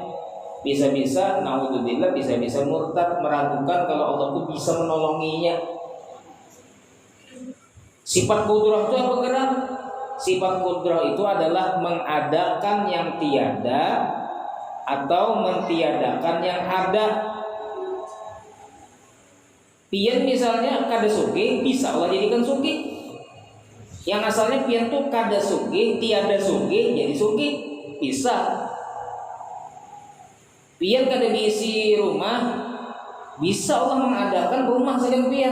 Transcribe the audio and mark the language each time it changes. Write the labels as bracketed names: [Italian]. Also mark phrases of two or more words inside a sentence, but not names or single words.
[Indonesian] Bisa-bisa, naudzubillah, bisa-bisa murtad, meragukan kalau Allah itu bisa menolonginya. Sifat kudrah itu apa gerak? Sifat kudrah itu adalah mengadakan yang tiada atau mentiadakan yang ada. [Banjar] Pian misalnya kada sugih, bisa Allah jadikan sugih. Yang asalnya pian tuh kada sugih, tiada sugih, jadi sugih, bisa. Pian kada diisi rumah, bisa Allah mengadakan rumah saja pian.